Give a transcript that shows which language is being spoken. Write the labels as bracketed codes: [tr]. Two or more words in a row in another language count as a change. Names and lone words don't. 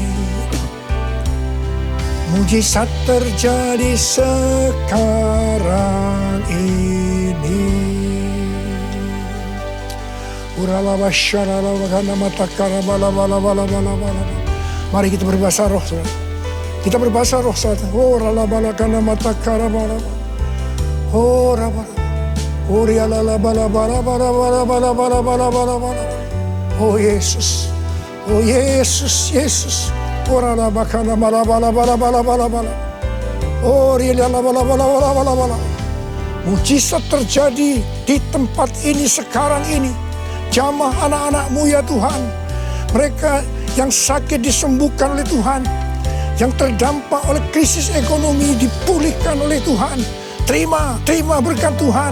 [id] Mujizat terjadi sekarang ini. Mari kita berbahasa roh, saudara. Kita berbahasa roh, saudara. Oh, ralabalakana matakara bala. Oh, rabala. Oh, rialalabala bala bala bala bala bala bala bala bala. Oh, Yesus. Oh, Yesus, Yesus. Oh, ralabakana bala bala bala bala bala bala. Oh, rialalabala bala bala bala bala. Mujizat terjadi di tempat ini sekarang ini. Jamah anak-anak-Mu ya Tuhan. Mereka yang sakit disembuhkan oleh Tuhan. Yang terdampak oleh krisis ekonomi dipulihkan oleh Tuhan. Terima berkat Tuhan.